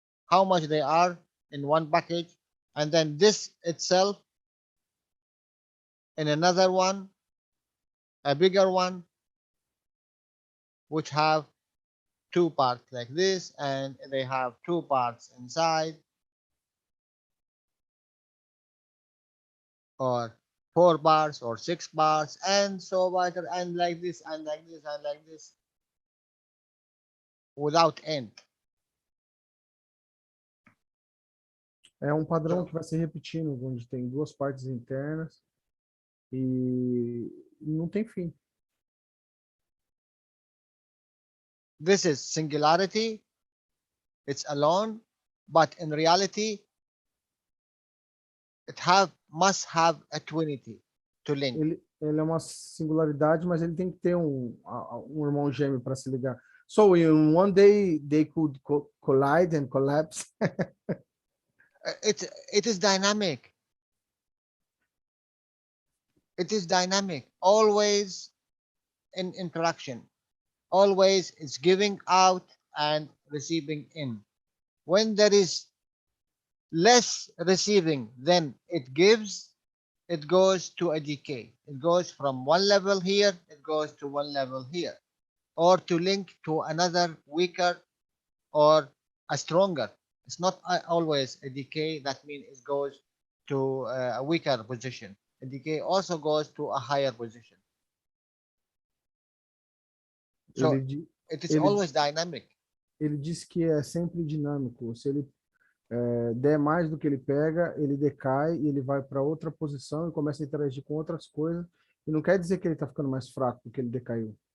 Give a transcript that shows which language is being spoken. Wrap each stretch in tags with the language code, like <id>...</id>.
<en>How much they are in one package, and then this itself in another one, a bigger one, which have two parts like this, and they have two parts inside, or 4 bars or 6 bars, and so on, and like this, and like this, and like this, without end.</en> <pt>É um padrão que vai se repetindo, onde tem duas partes internas e não tem fim.</pt> <en>This is singularity, it's alone, but in reality, it must have a twinity to link.</en> <pt>Ele é uma singularidade, mas ele tem que ter um irmão gêmeo para se ligar.</pt> <en>So in one day they could collide and collapse. It is dynamic. It is dynamic, always in interaction. Always it's giving out and receiving in. When there is less receiving than it gives, it goes to a decay. It goes from one level here, it goes to one level here, or to link to another weaker or a stronger. It's not always a decay. That means it goes to a weaker position. A decay also goes to a higher position. So it is always dynamic.</en> <pt>Ele diz que é sempre dinâmico. Se ele der mais do que ele pega, ele decai e ele vai para outra posição e começa a interagir com outras coisas. E não quer dizer que ele está ficando mais fraco porque ele decaiu.</pt>